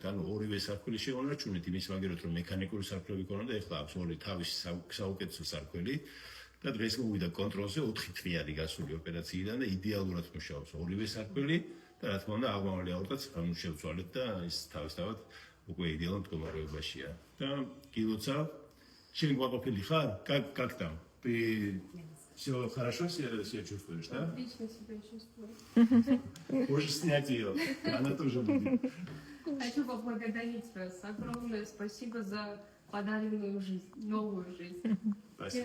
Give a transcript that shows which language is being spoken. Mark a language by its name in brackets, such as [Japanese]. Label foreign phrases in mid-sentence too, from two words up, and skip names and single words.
[Georgian] ანუ ორივე სარკველი შევინარჩუნეთ იმის მაგერად, რომ მექანიკური სარკმლები ქონოდა, ეხლა აქვს ორი თავისი საუკეთესო სარკველი და დღეს მოვიდა კონტროლზე 4 თვიანი გასული ოპერაციიდან და იდეალურად მუშაობს ორივე სარკველი და რა თქმა უნდა აღმავალი аорტაც შევცვალეთ და ის თავისთავად უკვე იდეალურ მდგომარეობაშია. და გილოცა შენ გვაყოფილი ხარ? [Russian] Как там? Ты все хорошо себя чувствуешь, да? Отлично себя чувствую. Можешь снять ее, она тоже будет. Хочу поблагодарить вас. Огромное спасибо за подаренную жизнь, новую жизнь. Спасибо.